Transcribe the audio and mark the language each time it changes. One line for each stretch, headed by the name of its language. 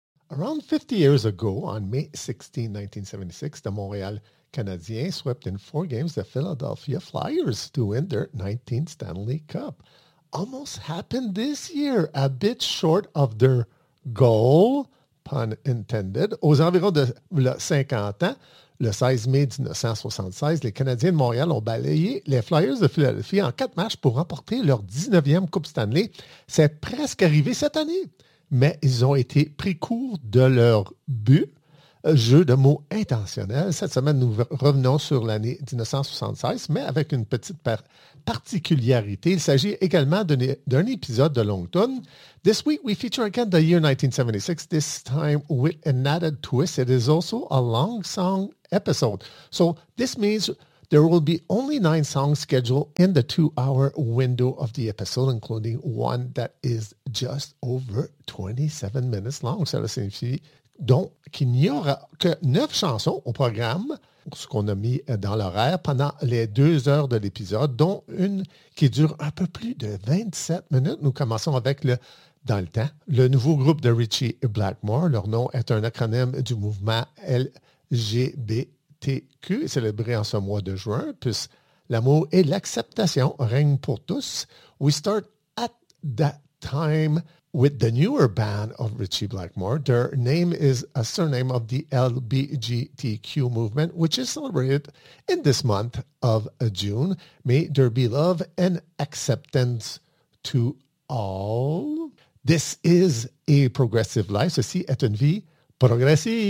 English: Around 50 years ago, on May 16, 1976, the Montreal Canadiens swept in 4 games the Philadelphia Flyers to win their 19th Stanley Cup. Almost happened this year, a bit short of their goal, pun intended.
French: Aux environs de 50 ans, le 16 mai 1976, les Canadiens de Montréal ont balayé les Flyers de Philadelphie en 4 matchs pour remporter leur 19e Coupe Stanley. C'est presque arrivé cette année, mais ils ont été pris court de leur but. Jeu de mots intentionnel. Cette semaine, nous revenons sur l'année 1976, mais avec une petite particularité. Il s'agit également d'un épisode de Long Tone.
English: This week, we feature again the year 1976, this time with an added twist. It is also a long song episode. So this means there will be only 9 songs scheduled in the 2-hour window of the episode, including one that is just over 27 minutes long.
French: Cela signifie donc qu'il n'y aura que 9 chansons au programme, ce qu'on a mis dans l'horaire, pendant les 2 heures de l'épisode, dont une qui dure un peu plus de 27 minutes. Nous commençons avec le nouveau groupe de Richie Blackmore. Leur nom est un acronyme du mouvement LGBTQ, célébré en ce mois de juin, puis l'amour et l'acceptation règnent pour tous.
English: We start at that time with the newer band of Richie Blackmore. Their name is a surname of the LGBTQ movement, which is celebrated in this month of June. May there be love and acceptance to all. This is a progressive life.
French: Ceci est une vie progressive.